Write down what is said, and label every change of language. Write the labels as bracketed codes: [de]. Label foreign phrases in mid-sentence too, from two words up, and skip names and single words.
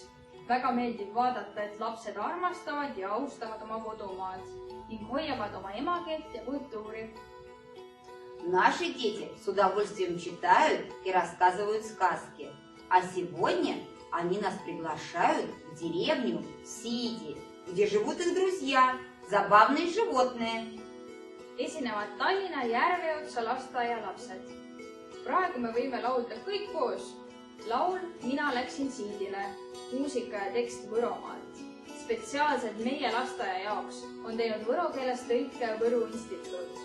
[et] Väga meeldib vaadata, et lapsed armastavad ja austavad oma kodumaad ning hoiavad oma emakeelt ja kultuuri. [ru] Наши дети с удовольствием читают и рассказывают сказки. А сегодня они нас приглашают в деревню Сиди, где живут их друзья, забавные животные. [et] Esinevad Tallinna Järveotsa lasteaia lapsed. Praegu me võime laulda kõik koos. Laul Mina läksin Siidile, muusika ja tekst Võromaalt. Spetsiaalselt meie lasteaia jaoks on teinud võro keeles tõlke Võru Instituut.